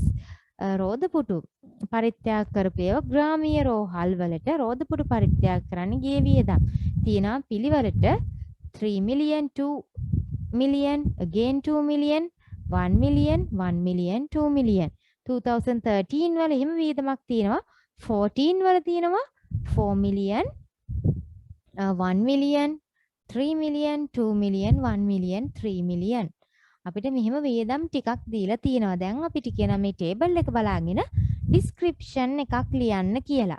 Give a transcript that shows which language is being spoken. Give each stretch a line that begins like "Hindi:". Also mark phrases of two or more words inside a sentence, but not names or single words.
Sinhala: රෝදපුටු පරිත්‍යාග කරපු ඒවා ග්‍රාමීය රෝහල් වලට රෝදපුටු පරිත්‍යාග කරන්න ගිය වියදම්. තියෙනවා පිළිවෙලට 3 million, 2 million, again 2 million, 1 million, 1 million, 2 million. 2013 වල එහෙම වියදමක් තියෙනවා. 14 වල තියෙනවා 4 million, 1 million, 3 million, 2 million, 1 million, 3 million. අපිට මෙහෙම වියදම් ටිකක් දීලා තියෙනවා. දැන් අපිට කියන මේ ටේබල් එක බලාගෙන description එකක් ලියන්න කියලා.